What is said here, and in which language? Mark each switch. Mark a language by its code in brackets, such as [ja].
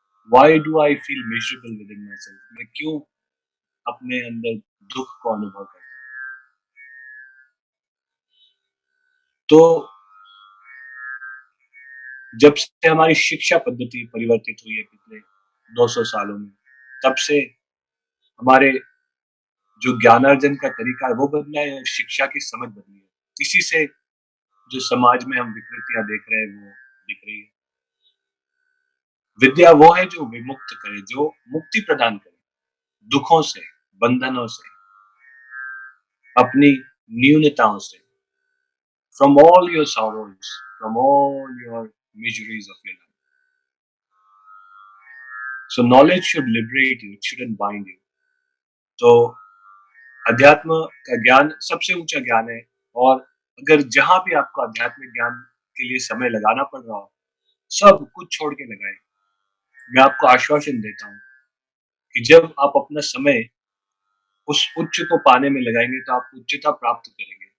[en] Why do I feel miserable within myself? [hi] मैं क्यों अपने अंदर दुख को अनुभव करता हूँ? तो जब से हमारी शिक्षा पद्धति परिवर्तित हुई है पिछले 200 सालों में, तब से हमारे जो ज्ञानार्जन का तरीका है वो बदला है और शिक्षा की समझ बदली है। इसी से जो समाज में हम विकृतियां देख रहे हैं वो दिख रही है। विद्या वो है जो विमुक्त करे, जो मुक्ति प्रदान करे दुखों से, बंधनों से। अपनी न्यूनताओं से, [en] from all your sorrows, from all your miseries of your life. So knowledge should liberate you, it shouldn't bind you. [hi] तो अध्यात्म का ज्ञान सबसे ऊंचा ज्ञान है, और अगर जहां भी आपको आध्यात्मिक ज्ञान के लिए समय लगाना पड़ रहा हो, सब कुछ छोड़ के लगाए। मैं आपको आश्वासन देता हूँ कि जब आप अपना समय उस उच्च को पाने में लगाएंगे तो आप उच्चता प्राप्त करेंगे।